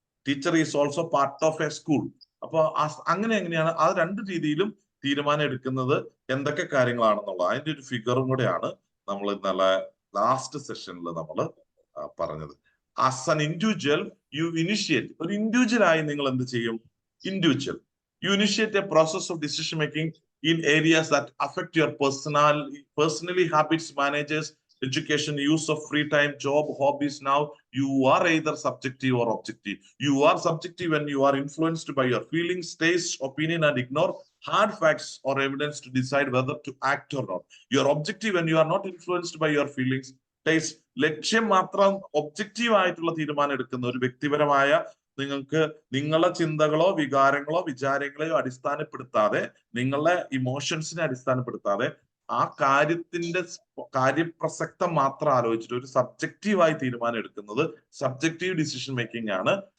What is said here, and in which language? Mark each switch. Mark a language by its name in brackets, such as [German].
[English] Teacher is also part of a school. [Malayalam] അപ്പൊ അങ്ങനെ എങ്ങനെയാണ് ആ രണ്ട് രീതിയിലും തീരുമാനം എടുക്കുന്നത് എന്തൊക്കെ കാര്യങ്ങളാണെന്നുള്ളത് അതിന്റെ ഒരു ഫിഗറും കൂടെയാണ് നമ്മൾ ഇന്നലെ ലാസ്റ്റ് സെഷനിൽ നമ്മൾ പറഞ്ഞത്. [English] as an individual you initiate, [Malayalam] ഒരു ഇൻഡിവിജ്വൽ ആയി നിങ്ങൾ എന്ത് ചെയ്യും? [English] Individual you initiate a process of decision making in areas that affect your personally habits, managers, education, use of free time, job, hobbies. Now you are either subjective or objective. You are subjective when you are influenced by your feelings, taste, opinion, and ignore hard facts or evidence to decide whether to act or not. You are objective when you are not influenced by your feelings, taste. [Malayalam] ലക്ഷ്യം മാത്രം objective ആയിട്ടുള്ള തീരുമാനം എടുക്കുന്ന ഒരു വ്യക്തിപരമായ, നിങ്ങൾക്ക് നിങ്ങളുടെ ചിന്തകളോ വികാരങ്ങളോ വിചാരങ്ങളെയോ അടിസ്ഥാനപ്പെടുത്താതെ, നിങ്ങളുടെ ഇമോഷൻസിനെ അടിസ്ഥാനപ്പെടുത്താതെ, ആ കാര്യത്തിന്റെ കാര്യപ്രസക്തം മാത്രം ആലോചിച്ചിട്ട് ഒരു സബ്ജക്റ്റീവായി തീരുമാനം എടുക്കുന്നത് സബ്ജക്റ്റീവ് ഡിസിഷൻ മേക്കിംഗ് ആണ്.